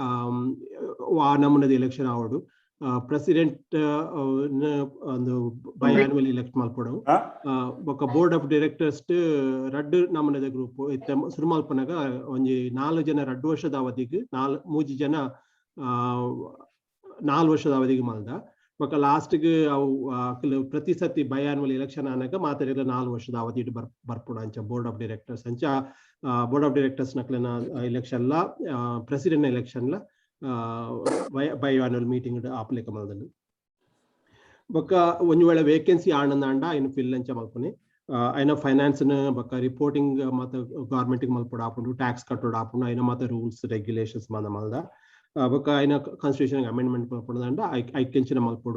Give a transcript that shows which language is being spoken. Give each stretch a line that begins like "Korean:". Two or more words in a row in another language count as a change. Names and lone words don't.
Tulu: ವಾ ನಮೂನದ ಎಲೆಕ್ಷನ್ ಆವಡು ಪ್ರೆಸಿಡೆಂಟ್ ಒಂದು
English: bi annual elect
Tulu: ಮಲ್ಪಡು ಬೊಕ
English: board of directors
Tulu: ರಡ್ಡು ನಮೂನದ ಗ್ರೂಪ್ ಇತ್ತ ಶುರು ಮಲ್ಪನಾಗ ಒಂಜಿ 4 ಜನ 2 ವರ್ಷದ ಅವಧಿಗೆ 3 ಜನ 4 ವರ್ಷದ ಅವಧಿಗೆ ಮಲ್ದ ಬೊಕ ಲಾಸ್ಟ್ಗೆ ಅವು ಪ್ರತಿ ಸತಿ
English: bi annual election
Tulu: ಆನಾಗ ಮಾತಾಡಿದ 4 ವರ್ಷದ ಅವಧಿ ಬರ್ಪುಡು ಅಂಚ
English: board of directors
Tulu: ಅಂಚ
English: board of directors
Tulu: ನಕ್ಲೆನ ಎಲೆಕ್ಷನ್ ಲ
English: president election
Tulu: ಲ
English: bi annual meeting
Tulu: ಆಪ್ಲೆಕ ಮಲ್ದನು ಬೊಕ ಒಂಜಿ ವೇಳೆ ವೇಕೆನ್ಸಿ ಆನಂದಾಂಡ ಐನ ಫಿಲ್ ಅಂಚ ಮಲ್ಪನೆ ಐನ ಫೈನಾನ್ಸ್ ನ ಬೊಕ ರಿಪೋರ್ಟಿಂಗ್ ಮಾತ ಗವರ್ನಮೆಂಟ್ ಗೆ ಮಲ್ಪಡ ಆಪುಂಡು ಟ್ಯಾಕ್ಸ್ ಕಟ್ಟೋಡು ಆಪುಂಡು ಐನ ಮಾತ
English: rules regulations
Tulu: ಮಲ್ದ ಬೊಕ ಐನ
English: constitution amendment
Tulu: ಮಲ್ಪಡದಾಂಡ ಐಕೆಂಚಿನ ಮಲ್ಪಡು